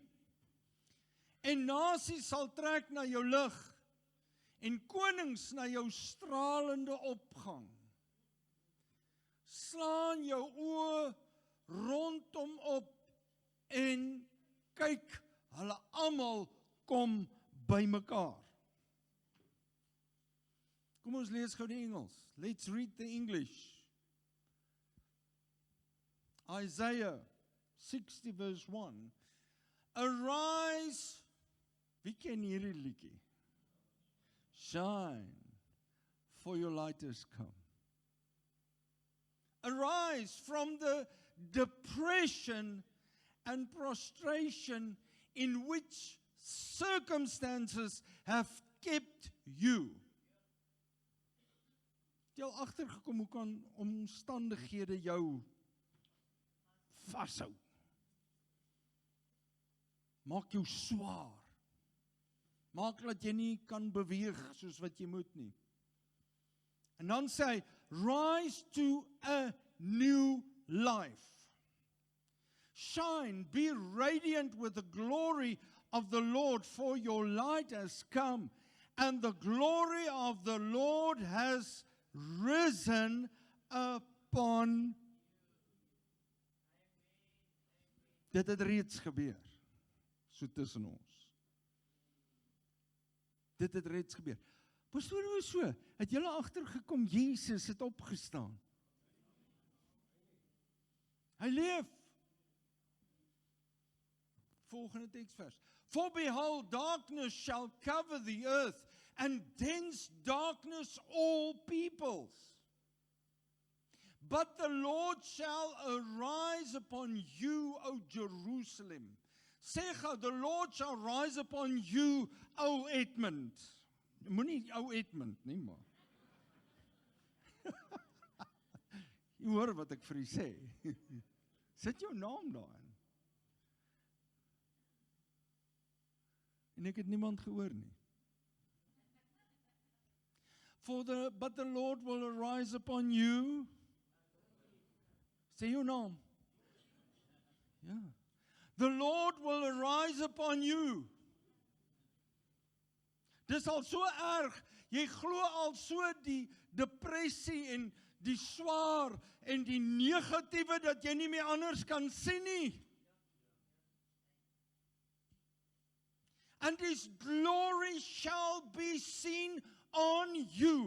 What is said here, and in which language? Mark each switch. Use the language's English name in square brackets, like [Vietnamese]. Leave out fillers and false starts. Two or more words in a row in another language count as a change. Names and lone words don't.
[Afrikaans] En nasies sal trek na jou lig, en konings na jou stralende opgang. Slaan jou oë rondom op en kyk, hulle almal kom bymekaar. Kom ons lees gou die Engels. [English] Let's read the English. Isaiah 60 verse 1. Arise, [Afrikaans] wie ken hierdie liedjie? [English] Shine, for your light has come. Arise from the depression and prostration in which circumstances have kept you. [Afrikaans] Jy al agtergekom hoe kan omstandighede jou vashou? Maak jou swaar. Maak dat jy nie kan beweeg soos wat jy moet nie. En dan sê hy, [English] rise to a new life. Shine, be radiant with the glory of the Lord, for your light has come, and the glory of the Lord has risen upon. [Afrikaans] Dit het reeds gebeur, so tussen ons. Dit het reeds gebeur. Pastoor, hoe so? Het julle agtergekom, Jesus het opgestaan? Hy leef. Volgende teksvers. [English] For behold, darkness shall cover the earth, and dense darkness all peoples. But the Lord shall arise upon you, O Jerusalem. [Afrikaans] Sê gou, [English] the Lord shall rise upon you, O Edmund. [Afrikaans] Moenie ou Edmund, nie maar. Jy hoor wat ek vir u sê. Sit jou naam daarin. En ek het niemand gehoor nie. [English] But the Lord will arise upon you. [Afrikaans] Sê jou naam. Ja. [English] The Lord will arise upon you. [Afrikaans] Dis al so erg, jy glo al so die depressie en die swaar en die negatiewe dat jy nie meer anders kan sien nie. [English] And his glory shall be seen on you.